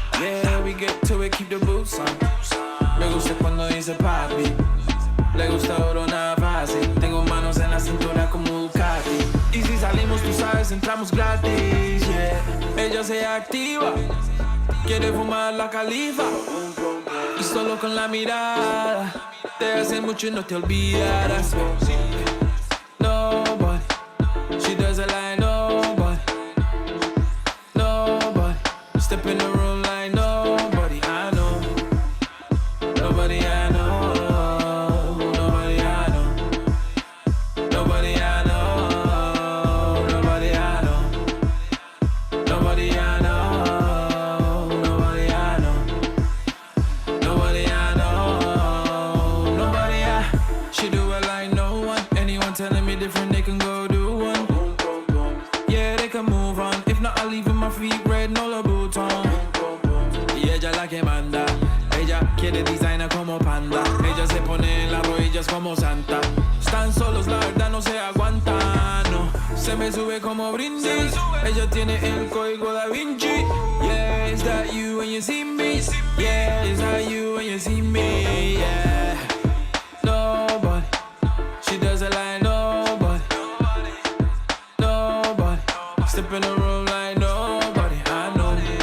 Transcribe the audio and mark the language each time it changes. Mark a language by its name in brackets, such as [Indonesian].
[English] Yeah, we get to it, keep the boots on. [Spanish] Me gusta cuando dice papi. Le gusta oro, nada fácil. Tengo manos en la cintura como Ducati. Y si salimos, tú sabes, entramos gratis. Yeah, ella se activa. Quiere fumar la califa. Y solo con la mirada te hace mucho y no te olvidarás. [English] Nobody, she does it like nobody. Nobody, step in the room like nobody I know. Nobody I know. Nobody I know. Nobody I know. Nobody I know. Nobody I know. Nobody I know. Nobody I know. Nobody I. She do it like no one. Anyone telling me different, they can go do one. Yeah, they can move on. If not, I'll leave in my feet red, no la bouton. [Spanish] Y ella la que manda. Ella quiere designer como panda. Ella se pone en las rodillas como santa. Están solos, la verdad no se aguantan. No, se me sube como brindis. Ella tiene el código da Vinci. [English] Yeah, is that you when you see me? Yeah, is that you when you see me? Yeah. Nobody, she does it like nobody. Nobody, step in the room like nobody I know.